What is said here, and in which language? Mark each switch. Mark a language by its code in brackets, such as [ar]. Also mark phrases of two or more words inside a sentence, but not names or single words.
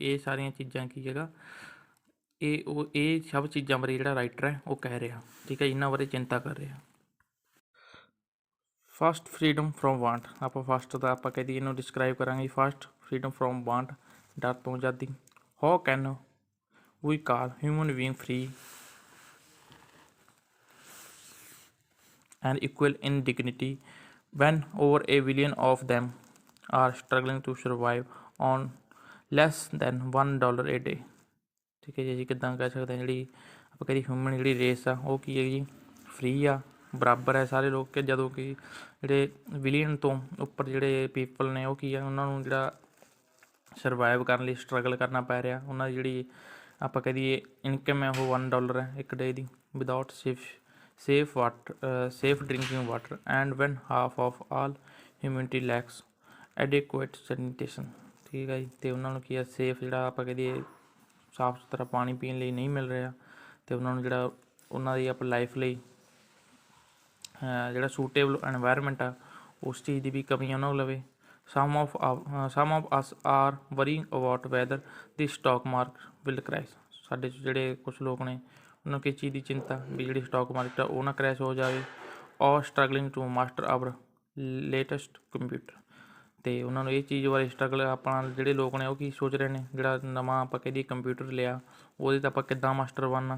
[pa] ਇਹ ਸਾਰੀਆਂ ਚੀਜ਼ਾਂ ਕੀ ਹੈਗਾ ਇਹ ਸਭ ਚੀਜ਼ਾਂ ਬਾਰੇ ਜਿਹੜਾ ਰਾਈਟਰ ਹੈ ਉਹ ਕਹਿ ਰਿਹਾ, ਠੀਕ ਹੈ, ਇਹਨਾਂ ਬਾਰੇ ਚਿੰਤਾ ਕਰ ਰਿਹਾ। [en] First freedom from want, [pa] ਆਪਾਂ ਫਸਟ ਦਾ ਆਪਾਂ ਕਹਿ ਦਈਏ ਇਹਨੂੰ ਡਿਸਕਰਾਈਬ ਕਰਾਂਗੇ। [en] First freedom from want [pa] ਡਰ ਤੋਂ ਆਜ਼ਾਦੀ। [en] How can we call human being free and equal in dignity when over a billion of them are struggling to survive on less than $1 a day, [pa] ਠੀਕ ਹੈ ਜੀ। ਕਿੱਦਾਂ ਕਹਿ ਸਕਦੇ ਹਾਂ ਜਿਹੜੀ ਆਪਾਂ ਕਹਿੰਦੇ ਹਿਊਮਨ ਜਿਹੜੀ ਰੇਸ ਆ ਉਹ ਕੀ ਹੈ ਜੀ ਫਰੀ ਆ, ਬਰਾਬਰ ਹੈ ਸਾਰੇ ਲੋਕ, ਕਿ ਜਦੋਂ ਕਿ ਜਿਹੜੇ ਬਿਲੀਅਨ ਤੋਂ ਉੱਪਰ ਜਿਹੜੇ ਪੀਪਲ ਨੇ ਉਹ ਕੀ ਆ ਉਹਨਾਂ ਨੂੰ ਜਿਹੜਾ ਸਰਵਾਈਵ ਕਰਨ ਲਈ ਸਟਰਗਲ ਕਰਨਾ ਪੈ ਰਿਹਾ। ਉਹਨਾਂ ਦੀ ਜਿਹੜੀ ਆਪਾਂ ਕਹਿ ਦਈਏ ਇਨਕਮ ਹੈ ਉਹ $1 ਹੈ ਇੱਕ ਡੇ ਦੀ, [en] without safe drinking water and when half of all humanity lacks adequate sanitation, [pa] ਠੀਕ ਹੈ ਜੀ। ਅਤੇ ਉਹਨਾਂ ਨੂੰ ਕੀ ਆ ਸੇਫ ਜਿਹੜਾ ਆਪਾਂ ਕਹਿ ਦਈਏ ਸਾਫ ਸੁਥਰਾ ਪਾਣੀ ਪੀਣ ਲਈ ਨਹੀਂ ਮਿਲ ਰਿਹਾ, ਅਤੇ ਉਹਨਾਂ ਨੂੰ ਜਿਹੜਾ ਉਹਨਾਂ ਦੀ ਆਪਾਂ ਲਾਈਫ ਲਈ ਜਿਹੜਾ [en] suitable environment [pa] ਆ ਉਸ ਚੀਜ਼ ਦੀ ਵੀ ਕਮੀ ਉਹਨਾਂ ਨੂੰ ਲਵੇ। [en] some of us are worrying about whether the stock market will crash, [pa] ਸਾਡੇ 'ਚ ਜਿਹੜੇ ਕੁਛ ਲੋਕ ਨੇ ਉਹਨਾਂ ਨੂੰ ਕਿਸ ਚੀਜ਼ ਦੀ ਚਿੰਤਾ ਵੀ ਜਿਹੜੀ [en] stock market [pa] ਆ ਉਹ ਨਾ ਕਰੈਸ਼ ਹੋ ਜਾਵੇ। [en] or struggling to master our latest computer, [pa] ਅਤੇ ਉਹਨਾਂ ਨੂੰ ਇਹ ਚੀਜ਼ ਬਾਰੇ ਸਟਰਗਲ ਆਪਣਾ ਜਿਹੜੇ ਲੋਕ ਨੇ ਉਹ ਕੀ ਸੋਚ ਰਹੇ ਨੇ ਜਿਹੜਾ ਨਵਾਂ ਆਪਾਂ ਕਹਿ ਦਈਏ ਕੰਪਿਊਟਰ ਲਿਆ ਉਹਦੇ 'ਤੇ ਆਪਾਂ ਕਿੱਦਾਂ ਮਾਸਟਰ ਬਣਨਾ।